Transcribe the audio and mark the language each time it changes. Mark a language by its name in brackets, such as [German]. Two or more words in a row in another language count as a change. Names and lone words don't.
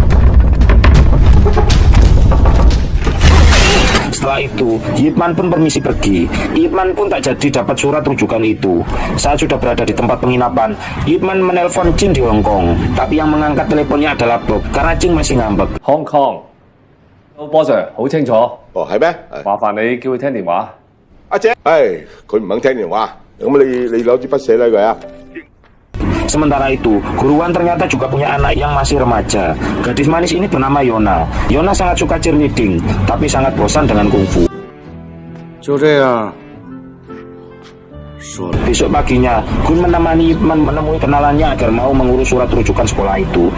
[Indonesian] Setelah itu, Ip Man pun permisi pergi. Ip Man pun tak jadi dapat surat rujukan itu. Saat sudah berada di tempat penginapan, Ip Man menelpon Ching di Hong Kong. Tapi yang mengangkat teleponnya adalah Bob, karena Ching masih ngambek. [Cantonese] Hong Kong，波 Sir 好清楚。哦，係咩？麻煩你叫佢聽電話。阿姐，佢唔肯聽電話，咁你攞支筆寫低佢啊。 [Indonesian] Sementara itu, Guru Wan ternyata juga punya anak yang masih remaja. Gadis manis ini bernama Yona. Yona sangat suka cheerleading, tapi sangat bosan dengan kungfu. Besok paginya, Gun menemani Ip Man menemui kenalannya agar mau mengurus surat rujukan sekolah itu.